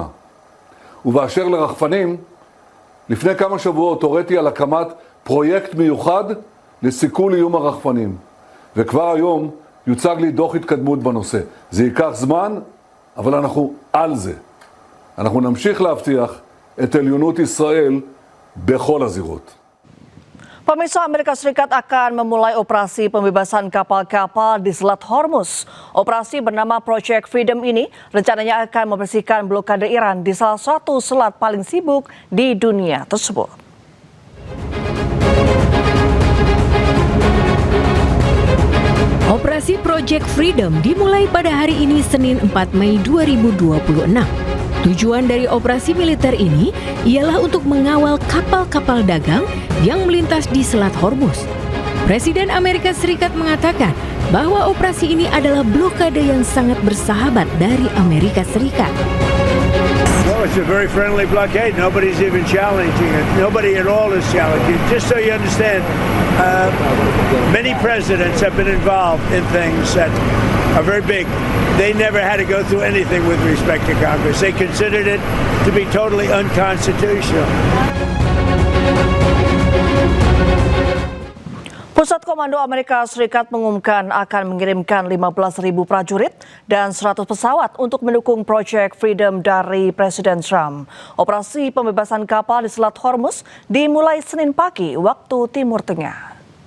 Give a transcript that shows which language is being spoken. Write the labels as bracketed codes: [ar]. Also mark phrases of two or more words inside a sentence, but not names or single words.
[he] ובאשר לרחפנים, לפני כמה שבועות הוריתי על הקמת פרויקט מיוחד לסיכול איום הרחפנים. וכבר היום יוצג לי דוח התקדמות בנושא. זה ייקח זמן, אבל אנחנו על זה. אנחנו נמשיך להבטיח את עליונות ישראל בכל הזירות. [id] Pemirsa, Amerika Serikat akan memulai operasi pembebasan kapal-kapal di Selat Hormuz. Operasi bernama Project Freedom ini rencananya akan membersihkan blokade Iran di salah satu selat paling sibuk di dunia tersebut. Operasi Project Freedom dimulai pada hari ini Senin 4 Mei 2026. Tujuan dari operasi militer ini ialah untuk mengawal kapal-kapal dagang yang melintas di Selat Hormuz. Presiden Amerika Serikat mengatakan bahwa operasi ini adalah blokade yang sangat bersahabat dari Amerika Serikat. [en] Well, it's a very friendly blockade. Nobody's even challenging it. Nobody at all is challenging it. Just so you understand, many presidents have been involved in things that are very big. They never had to go through anything with respect to Congress. They considered it to be totally unconstitutional. [id] Pusat Komando Amerika Serikat mengumumkan akan mengirimkan 15.000 prajurit dan 100 pesawat untuk mendukung Project Freedom dari Presiden Trump. Operasi pembebasan kapal di Selat Hormuz dimulai Senin pagi waktu Timur Tengah.